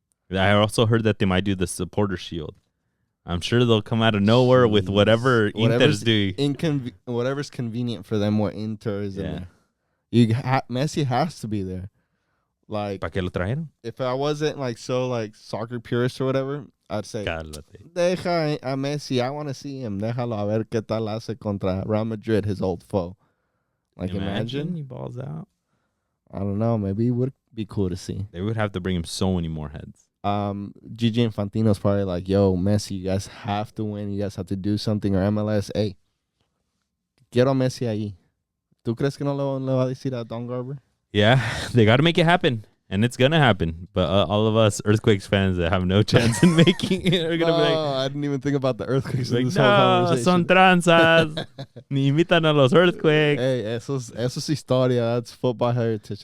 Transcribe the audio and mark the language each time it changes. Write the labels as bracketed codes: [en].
[en] I also heard that they might do the supporter shield. I'm sure they'll come out of nowhere with whatever Inter's doing. Whatever's convenient for them, what Inter is in Yeah. there. Messi has to be there. Like, [es] ¿Para qué lo trajeron? [en] if I wasn't like so like soccer purist or whatever, I'd say, [es] Cálate. deja a [en] Messi. I want to see him. [es] Déjalo a ver qué tal hace contra Real Madrid, [en] his old foe. Like, imagine he balls out. I don't know. Maybe it would be cool to see. They would have to bring him so many more heads. Gigi Infantino's probably like, yo, Messi, you guys have to win. You guys have to do something. Or MLS, hey, [es] quiero a Messi ahí. ¿Tú crees que no le va a decir a Don Garber? [en] Yeah, they got to make it happen. And it's going to happen. But all of us Earthquakes fans that have no chance in making it are going to be like... I didn't even think about the Earthquakes in like, this whole [es] no, [en] conversation. [es] son tranzas. Ni imitan a los Earthquakes. Hey, eso es historia. [en] That's football heritage.